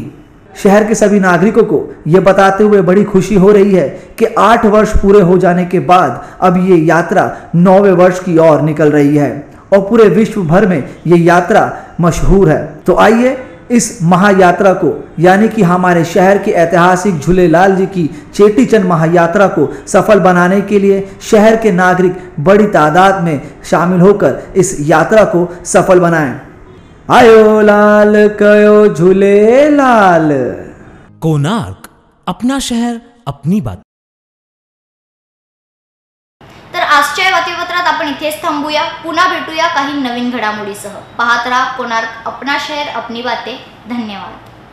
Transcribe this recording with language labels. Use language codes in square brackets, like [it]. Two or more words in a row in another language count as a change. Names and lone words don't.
[hi] शहर के सभी नागरिकों को यह बताते हुए बड़ी खुशी हो रही है कि 8 वर्ष पूरे हो जाने के बाद अब ये यात्रा 9वें वर्ष की ओर निकल रही है और पूरे विश्व भर में ये यात्रा मशहूर है। तो आइए इस महायात्रा को यानी कि हमारे शहर के ऐतिहासिक झूलेलाल जी की चेटीचंड महायात्रा को सफल बनाने के लिए शहर के नागरिक बड़ी तादाद में शामिल होकर इस यात्रा को सफल बनाएं। [sd] आयो लाल कयो झूलेलाल। [hi] कोणार्क, अपना शहर अपनी बात। [mr] तर आजच्या बातमीपत्रात आपण इथेच थांबूया। पुन्हा भेटूया काही नवीन घडामोडीसह। पाहत राहा कोणार्क, अपना शहर अपनी बातें। धन्यवाद।